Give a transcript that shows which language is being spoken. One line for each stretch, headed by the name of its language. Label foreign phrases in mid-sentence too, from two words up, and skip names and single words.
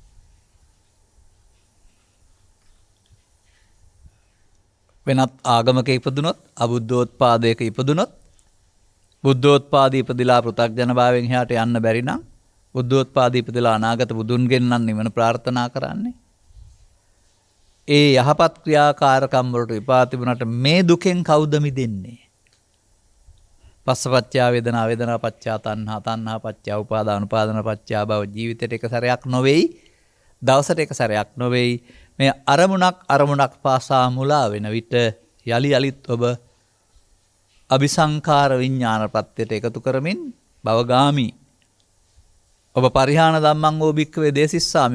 Sinhala: වෙනත් ආගමක ඉපදුනොත්, අබුද්ධෝත්පාදයක ඉපදුනොත්, බුද්ධෝත්පාදී ඉපදිලා පෘථග්ජන භාවයෙන් එහාට යන්න බැරි නම්, බුද්ධෝත්පාදී ඉපදිලා අනාගත බුදුන්ගෙන් නම් නිවන ප්‍රාර්ථනා කරන්නේ. ඒ යහපත් ක්‍රියාකාරකම් වලට විපාක තිබුණාට මේ දුකෙන් කවුද මිදෙන්නේ?
Pali: පස්සපච්චා වේදනා, වේදනා පච්චා තණ්හා, තණ්හා පච්චා උපාදාන, උපාදාන පච්චා භව.
Sinhala: ජීවිතේට එක සැරයක් නොවේයි, දවසට එක සැරයක් නොවේයි. මේ අරමුණක් පාසා මුලා වෙන විට යලි යලිත් ඔබ අபிසංඛාර විඥාන ප්‍රත්‍යයට එකතු කරමින් භවගාමි.
Pali: ඔබ පරිහාන ධම්මං ඕ භික්ඛවේ දේසිස්සාමි.